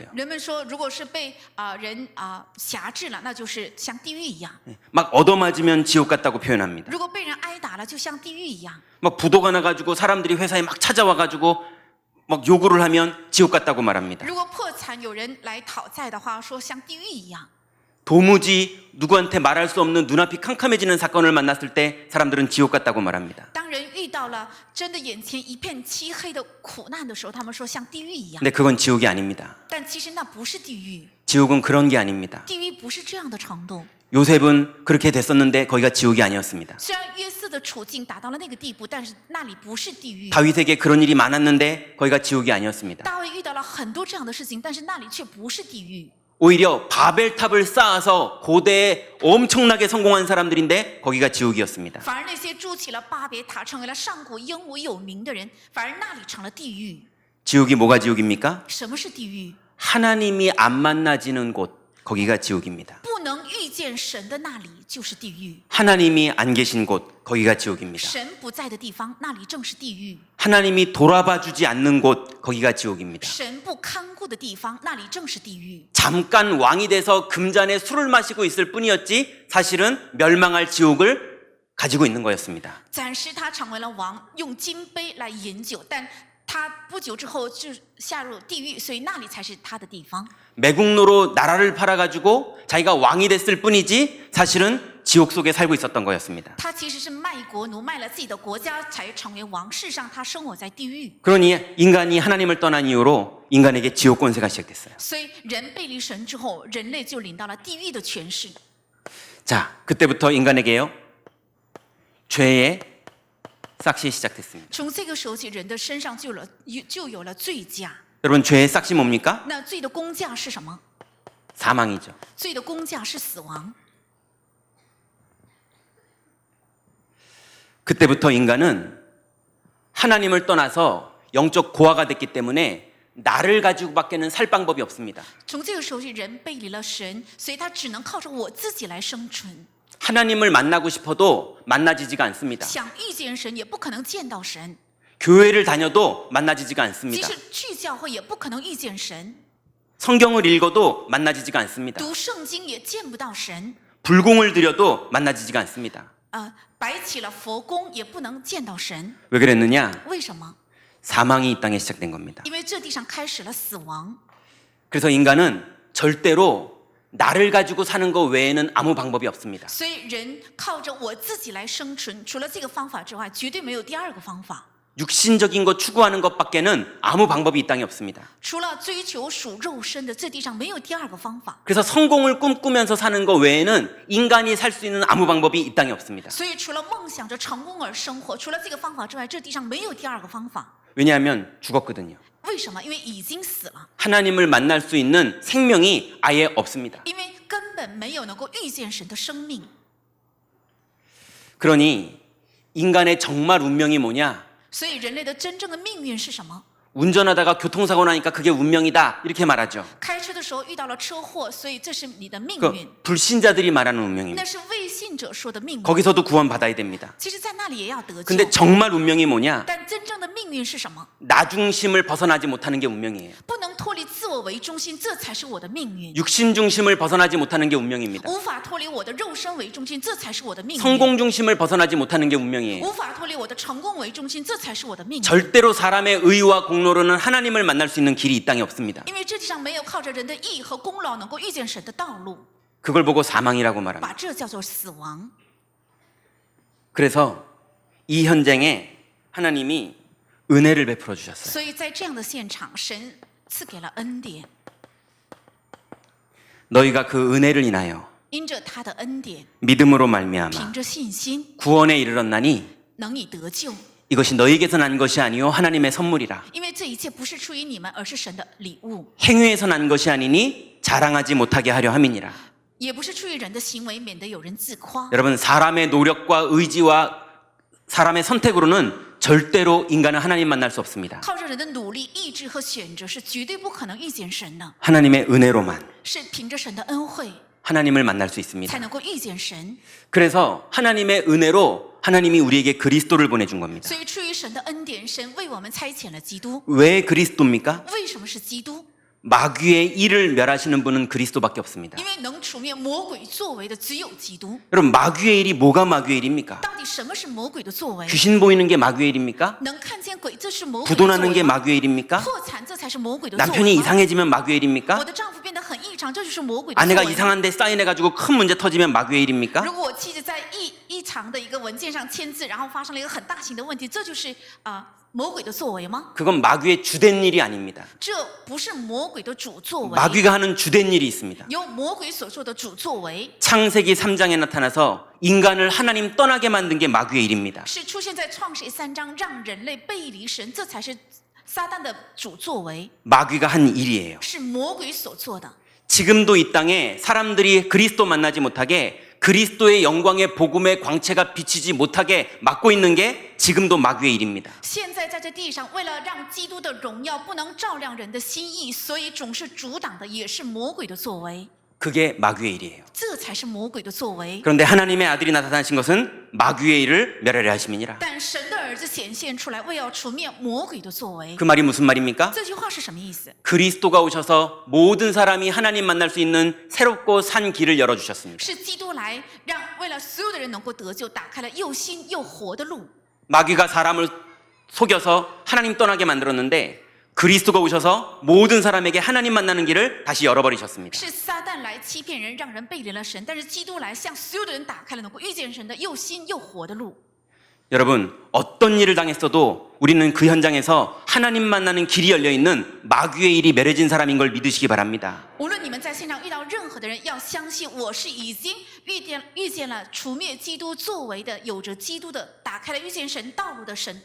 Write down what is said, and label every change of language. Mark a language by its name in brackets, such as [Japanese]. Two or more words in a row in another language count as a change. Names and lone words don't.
[Chinese] 人们说，如果是被人辖制了，那就是像地狱一样； [Korean] 막 얻어맞으면 지옥 같다고 표현합니다. [Chinese] 如果被人挨打了，就像地狱一样； [Korean] 막 부도가 나가지고 사람들이 회사에 막 찾아와가지고 막 요구를 하면 지옥 같다고 말합니다. [Chinese] 如果破产有人来讨债的话，说像地狱一样； [Korean] 도무지 누구한테 말할 수 없는 눈앞이 캄캄해지는 사건을 만났을 때 사람들은 지옥 같다고 말합니다. [Chinese] 当人遇到了真的眼前一片漆黑的苦难的时候，他们说像地狱一样。 [Korean] 근데 그건 지옥이 아닙니다. [Chinese] 但其实那不是地狱， [Korean] 지옥은 그런 게 아닙니다. [Chinese] 地狱不是这样的程度。 [Korean] 요셉은 그렇게 됐었는데 거기가 지옥이 아니었습니다. [Chinese] 虽然约瑟的处境达到了那个地步，但是那里不是地狱。 [Korean] 다윗에게 그런 일이 많았는데 거기가 지옥이 아니었습니다. [Chinese] 大卫遇到了很多这样的事情，但是那里却不是地狱。 [Korean] 오히려 바벨탑을 쌓아서 고대에 엄청나게 성공한 사람들인데 거기가 지옥이었습니다. [Chinese] 反而那些筑起了巴别塔，成为了上古英武有名的人，反而那里成了地狱。 [Korean] 지옥이 뭐가 지옥입니까? [Chinese] 什么是地狱？ [Korean] 하나님이 안 만나지는 곳, 거기가 지옥입니다. [Chinese] 不能遇见神的那里就是地狱。 [Korean] 하나님이 안 계신 곳, 거기가 지옥입니다. [Chinese] 神不在的地方，那里正是地狱。 [Korean] 하나님이 돌아봐 주지 않는 곳, 거기가 지옥입니다. [Chinese] 神不看顾的地方，那里正是地狱。 [Korean] 잠깐 왕이 돼서 금잔에 술을 마시고 있을 뿐이었지 사실은 멸망할 지옥을 가지고 있는 거였습니다. [Chinese] 暂时他成为了王，用金杯来饮酒，但他不久之后就下入地狱，所以那里才是他的地方。 [Korean] 매국노로 나라를 팔아가지고 자기가 왕이 됐을 뿐이지 사실은 지옥 속에 살고 있었던 거였습니다. [Chinese] 他其实是卖国奴，卖了自己的国家才成为王。事实上，他生活在地狱。 [Korean] 그러니 인간이 하나님을 떠난 이후로 인간에게 지옥 권세가 시작됐어요. [Chinese] 所以人背离神之后，人类就领到了地狱的权势。 [Korean] 자, 그때부터 인간에게요 죄의 싹시 시작됐습니다. [Chinese] 从这个时候起，人的身上就有了罪价。 [Korean] 여러분 죄의 싹시 뭡니까? [Chinese] 那罪的工价是什么？ [Korean] 사망이죠. [Chinese] 罪的工价是死亡。 [Korean] 그때부터 인간은 하나님을 떠나서 영적 고아가 됐기 때문에 나를 가지고밖에는 살 방법이 없습니다. [Chinese] 从这个时候起，人背离了神，所以他只能靠着我自己来生存。 [Korean] 하나님을 만나고 싶어도 만나지지가 않습니다. [Chinese] 想遇见神，也不可能见到神； [Korean] 교회를 다녀도 만나지지가 [Chinese] 即 [Korean] 않습니다. [Chinese] 使去教会，也不可能遇见神； [Korean] 성경을 읽어도 만나지지가 않습니다. [Chinese] 读圣经也见不到神； [Korean] 불공을 드려도 만나지지가 않습니다. [Chinese] 摆起了佛宫，也不能见到神。 [Korean] 왜 그랬느냐? [Chinese] 为什么？ [Korean] 사망이 이 땅에 시작된 겁니다. [Chinese] 因为这地上开始了死亡。 [Korean] 그래서 인간은 절대로 나를 가지고 사는 것 외에는 아무 방법이 없습니다. [Chinese] 所以人靠着我自己来生存，除了这个方法之外，绝对没有第二个方法。 [Korean] 육신적인 것 추구하는 것밖에는 아무 방법이 이 땅에 없습니다. [Chinese] 除了追求属肉身的，这地上没有第二个方法。 [Korean] 그래서 성공을 꿈꾸면서 사는 것 외에는 인간이 살 수 있는 아무 방법이 이 땅에 없습니다. [Chinese] 所以除了梦想着成功而生活，除了这个方法之外，这地上没有第二个方法。 [Korean] 왜냐하면 죽었거든요. [Chinese] 为什么？因为已经死了， [Korean] 하나님을 만날 수 있는 생명이 아예 없습니다. [Chinese] 因为根本没有能够遇见神的生命。 [Korean] 그러니 인간의 정말 운명이 뭐냐? [Chinese] 所以人类的真正的命运是什么？ [Korean] 운전하다가 교통사고 나니까 그게 운명이다 이렇게 말하죠. [Chinese] 开车的时候遇到了车祸，所以这是你的命 [Korean] 그 [Chinese] 运。 [Korean] 불신자들이 말하는 운명입니다. [Chinese] 那是未信者说的命运。 [Korean] 거기서도 구원받아야 됩니다. [Chinese] 其实，在那里也要得救。 [Korean] 근데 정말 운명이 뭐냐? [Chinese] 但真正的命运是什么？ [Korean] 나 중심을 벗어나지 못하는 게 운명이에요. [Chinese] 不能脱离自我为中心，这才是我的命运。 [Korean] 육신 중심을 벗어나지 못하는 게 운명입니다. [Chinese] 无法脱离我的肉身为中心，这才是我的命运。 [Korean] 성공 중심을 벗어나지 못하는 게 운명이에요. [Chinese] 无法脱离我的成功为中心，这才是我的命运。 [Korean] 절대로 사람의 의와 공로로는 하나님을 만날 수 있는 길이 이 땅에 없습니다. [Chinese] 因为这地上没有靠着人的义和功劳能够遇见神的道路， [Korean] 그걸 보고 사망이라고 말합니다. [Chinese] 把这叫做死亡。 [Korean] 그래서 이 현장에 하나님이 은혜를 베풀어 주셨어요. [Chinese] 所以在这样的现场，神赐给了恩典， [Korean] 너희가 그 은혜를 인하여 [Chinese] 因着他的恩典， [Korean] 믿음으로 말미암아 [Chinese] 凭着信心， [Korean] 구원에 이르렀나니 [Chinese] 能以得救。 [Korean] 이것이 너희에게서 난 것이 아니요 하나님의 선물이라. [Chinese] 因为这一切不是出于你们，而是神的礼物， [Korean] 행위에서 난 것이 아니니 자랑하지 못하게 하려 함이니라. [Chinese] 也不是出于人的行为，免得有人自夸。 [Korean] 여러분 사람의 노력과 의지와 사람의 선택으로는 절대로 인간은 하나님 만날 수 없습니다. [Chinese] 靠着人的努力、意志和选择，是绝对不可能遇见神的。 [Korean] 하나님의 은혜로만 [Chinese] 是凭着神的恩惠， [Korean] 하나님을 만날 수 [Chinese] 才 [Korean] 있습니다. [Chinese] 能够遇见神。 [Korean] 그래서 하나님의 은혜로 하나님이 우리에게 그리스도를 보내준 겁니다. [Chinese] 所以出于神的恩典，神为我们差遣了基督。 [Korean] 왜 그리스도입니까? [Chinese] 为什么是基督？ [Korean] 마귀의 일을 멸하시는 분은 그리스도밖에 없습니다. [Chinese] 因为能除灭魔鬼作为的只有基督。 [Korean] 여러분 마귀의 일이 뭐가 마귀의 일입니까? [Chinese] 到底什么是魔鬼的作为？ [Korean] 귀신 보이는 게 마귀의 일입니까? [Chinese] 能看见鬼，这是魔鬼的作 [Korean] 부도나는 게 [Chinese] 为吗？ [Korean] 마귀의 일입니까? [Chinese] 破产，这才是魔鬼的作 [Korean] 남편이 [Chinese] 为吗？ [Korean] 이상해지면 마귀의 일입니까? [Chinese] 我的丈夫变得很异常，这就是魔鬼的作 [Korean] 아내가 [Chinese] 为吗。 [Korean] 이상한데 사인해가지고 큰 문제 터지면 마귀의 일입니까? [Chinese] 如果我妻子在异常的一个文件上签字，然后发生了一个很大型的问题，这就是魔鬼的作为吗？ [Korean] 그건 마귀의 주된 일이 아닙니다. [Chinese] 这不是魔鬼的主作为， [Korean] 마귀가 하는 주된 일이 있습니다. [Chinese] 由魔鬼所做的主作为， [Korean] 창세기 3장에 나타나서 인간을 하나님 떠나게 만든 게 마귀의 일입니다. [Chinese] 是出现在创世3章，让人类背离神，这才是撒旦的主作为， [Korean] 마귀가 한 일이에요. [Chinese] 是魔鬼所做的。 [Korean] 지금도 이 땅에 사람들이 그리스도 만나지 못하게 그리스도의 영광의 복음의 광채가 비치지 못하게 막고 있는 게 지금도 마귀의 일입니다. [Chinese] 现在在这地上，为了让基督的荣耀不能照亮人的心意，所以总是阻挡的也是魔鬼的作为。 [Korean] 그게 마귀의 일이에요. [Chinese] 这才是魔鬼的作为。 [Korean] 그런데 하나님의 아들이 나타나신 것은 마귀의 일을 멸하려 하심이니라. [Chinese] 但神的儿子显现出来，为要除灭魔鬼的作为。 [Korean] 그 말이 무슨 말입니까? [Chinese] 这句话是什么意思？ [Korean] 그리스도가 오셔서 모든 사람이 하나님 만날 수 있는 새롭고 산 길을 열어주셨습니다. [Chinese] 是基督来让为了所有的人能够得救，打开了又新又活的路。 [Korean] 마귀가 사람을 속여서 하나님 떠나게 만들었는데 그리스도가 오셔서 모든 사람에게 하나님 만나는 길을 다시 열어버리셨습니다. [Chinese] 是撒旦来欺骗人，让人背离了神，但是基督来向所有的人打开了能够遇见神的又新又活的路。 [Korean] 여러분, 어떤 일을 당했어도 우리는 그 현장에서 하나님 만나는 길이 열려있는 마귀의 일이 멸해진 사람인 걸 믿으시기 바랍니다. [Chinese] 无论你们在现场遇到任何的人，要相信我是已经遇见了除灭基督作为的，有着基督的打开了遇见神道路的神。